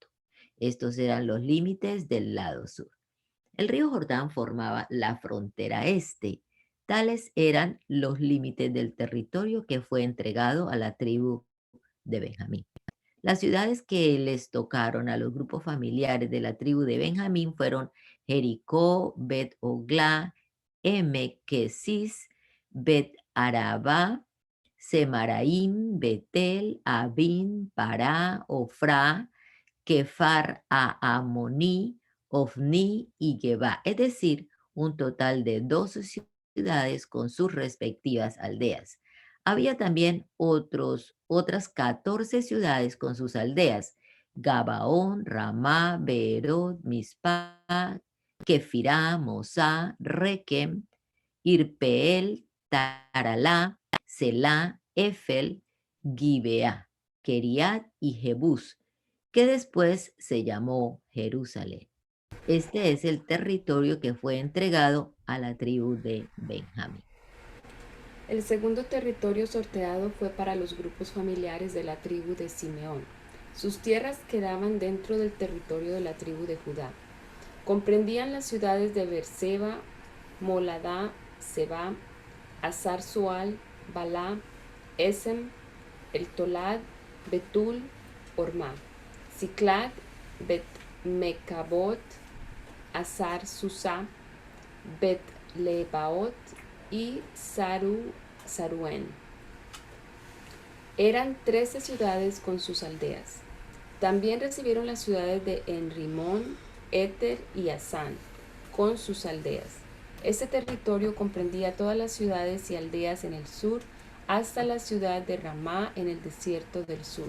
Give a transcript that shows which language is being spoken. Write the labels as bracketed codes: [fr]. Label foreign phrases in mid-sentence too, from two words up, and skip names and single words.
[es] Estos eran los límites del lado sur. El río Jordán formaba la frontera este. Tales eran los límites del territorio que fue entregado a la tribu de Benjamín. Las ciudades que les tocaron a los grupos familiares de la tribu de Benjamín fueron Jericó, Bet-Oglá, Emequesis, Bet-Arabá, Semaraim, Betel, Abín, Pará, Ofrá, Kefar Amoní, Ofni y Geba, es decir, un total de 12 ciudades con sus respectivas aldeas. Había también otras 14 ciudades con sus aldeas: Gabaón, Ramá, Beerot, Mizpah, Kefirá, Mosá, Requem, Irpeel, Taralá, Selá, Efel, Gibeá, Keriat y Jebús, que después se llamó Jerusalén. Este es el territorio que fue entregado a la tribu de Benjamín. El segundo territorio sorteado fue para los grupos familiares de la tribu de Simeón. Sus tierras quedaban dentro del territorio de la tribu de Judá. Comprendían las ciudades de Beerseba, Moladá, Seba, Hazar Sual, Balá, Esem, El Tolad, Betul, Ormá, Ciclag, Bet-Mecabot, Hazar Susá, Bet-Lebaot y Saruen. Eran 13 ciudades con sus aldeas. También recibieron las ciudades de Enrimón, Éter y Asán, con sus aldeas. Este territorio comprendía todas las ciudades y aldeas en el sur, hasta la ciudad de Ramá en el desierto del sur.